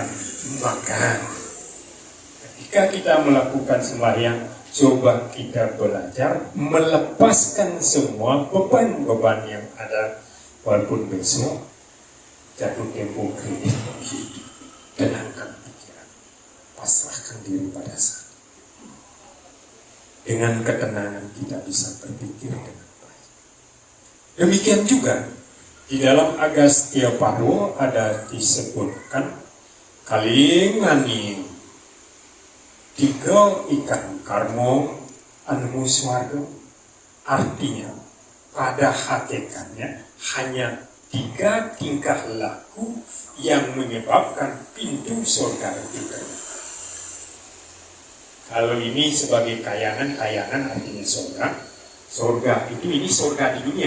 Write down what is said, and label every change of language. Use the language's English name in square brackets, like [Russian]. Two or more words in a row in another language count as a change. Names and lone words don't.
[Indonesian] Maka ketika kita melakukan sembahyang, coba kita belajar melepaskan semua beban-beban yang ada, walaupun besok jatuh tempo kredit, tenangkan pikiran, pasrahkan diri pada saat. Dengan ketenangan kita bisa berpikir dengan baik. Demikian juga di dalam Agastya Parwa ada disebutkan [Kawi] kalingani tiga ikan karmo anu swarga, [Indonesian] artinya pada hakikatnya hanya 3 tingkah laku yang menyebabkan pintu surga itu. Kalau ini sebagai kayangan artinya surga itu ini surga di dunia.